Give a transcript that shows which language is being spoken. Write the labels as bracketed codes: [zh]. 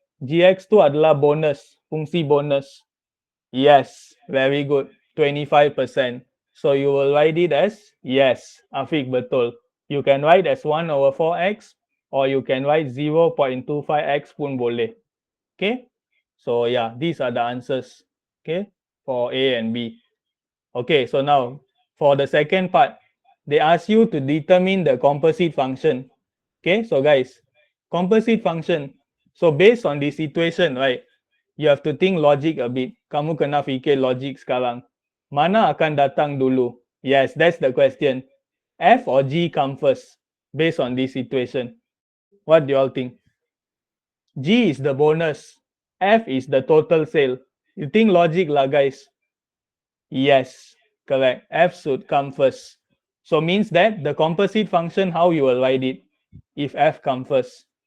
[ms] GX tu adalah bonus, fungsi bonus. [en] Yes, very good. 25%. So you will write it as yes, Afiq betul. You can write as 1 over 4x or you can write 0.25x [ms] pun boleh. [en] Okay? So yeah, these are the answers. Okay? for A and B. Okay, so now for the second part, they ask you to determine the composite function. Okay, so guys, composite function. So based on this situation, right, you have to think logic a bit. [ms] Kamu kena fikir logic sekarang. Mana akan datang dulu? [en] Yes, that's the question. F or G come first based on this situation. What do you all think? G is the bonus. F is the total sale. You think logic lah, guys? Yes, correct. F should come first. So means that the composite function, how you will write it if F come first?